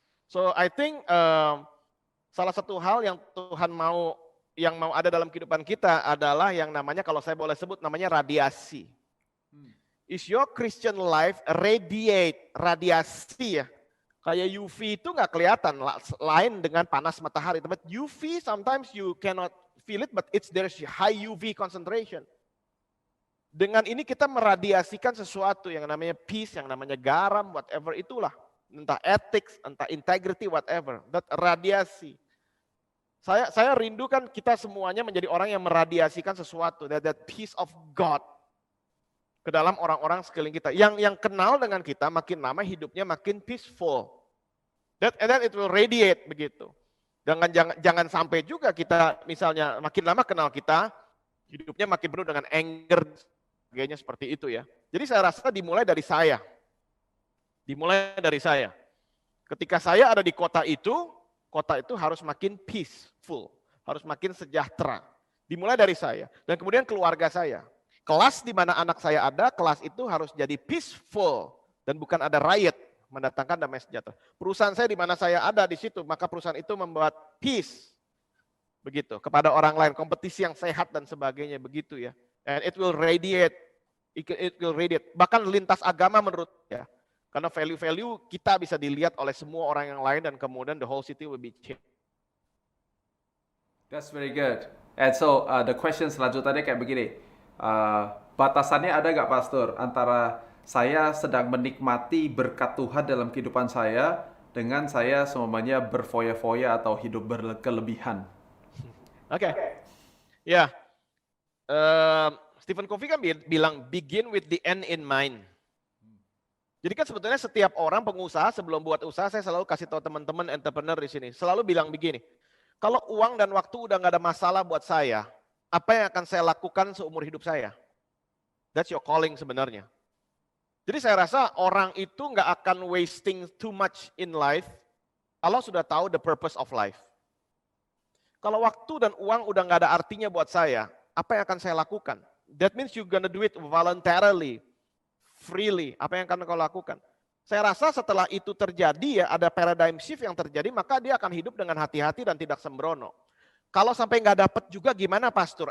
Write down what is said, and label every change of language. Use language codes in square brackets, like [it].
[en] So I think [id] salah satu hal yang Tuhan mau ada dalam kehidupan kita adalah yang namanya, kalau saya boleh sebut, namanya radiasi. [en] Is your Christian life radiasi ya? [id] Kayak UV itu nggak kelihatan, lain dengan panas matahari. [en] But UV sometimes you cannot feel it, but there's high UV concentration. [id] Dengan ini kita meradiasikan sesuatu yang namanya peace, yang namanya garam, whatever itulah. [en] Entah ethics, entah integrity, whatever. That radiasi. [id] Saya rindukan kita semuanya menjadi orang yang meradiasikan sesuatu. [en] That peace of God [id] ke dalam orang-orang sekeliling kita. Yang kenal dengan kita makin lama hidupnya makin peaceful. [en] And then it will radiate begitu. [id] Jangan sampai juga kita misalnya makin lama kenal kita, hidupnya makin penuh dengan anger, sebagainya seperti itu ya. Jadi saya rasa dimulai dari saya. Dimulai dari saya. Ketika saya ada di kota itu harus makin peaceful, harus makin sejahtera. Dimulai dari saya. Dan kemudian keluarga saya. Kelas di mana anak saya ada, kelas itu harus jadi peaceful dan bukan ada riot. mendatangkan damai sejahtera. Perusahaan saya di mana saya ada di situ, maka perusahaan itu membuat peace. Begitu, kepada orang lain, kompetisi yang sehat dan sebagainya, begitu ya. [en] And it will radiate, it will radiate. [id] Bahkan lintas agama menurut ya. Karena value-value kita bisa dilihat oleh semua orang yang lain dan kemudian [en] the whole city will be changed. That's very good. And so the question [id] selanjutnya kayak begini, batasannya ada nggak Pastor antara saya sedang menikmati berkat Tuhan dalam kehidupan saya dengan saya semuanya berfoya-foya atau hidup berkelebihan? [en] Oke, ya. Stephen Covey [id] kan bilang [en] begin with the end in mind. [id] Jadi kan sebetulnya setiap orang pengusaha sebelum buat usaha, saya selalu kasih tahu teman-teman entrepreneur di sini, selalu bilang begini, kalau uang dan waktu udah nggak ada masalah buat saya, apa yang akan saya lakukan seumur hidup saya? [en] That's your calling [id] sebenarnya. Jadi saya rasa orang itu nggak akan [en] wasting too much in life [id] kalau sudah tahu [en] the purpose of life. [id] Kalau waktu dan uang udah nggak ada artinya buat saya, apa yang akan saya lakukan? [en] That means you're gonna do it voluntarily, freely. [id] Apa yang akan kau lakukan? Saya rasa setelah itu terjadi ya, ada paradigm shift yang terjadi, maka dia akan hidup dengan hati-hati dan tidak sembrono. Kalau sampai nggak dapat juga gimana Pastor?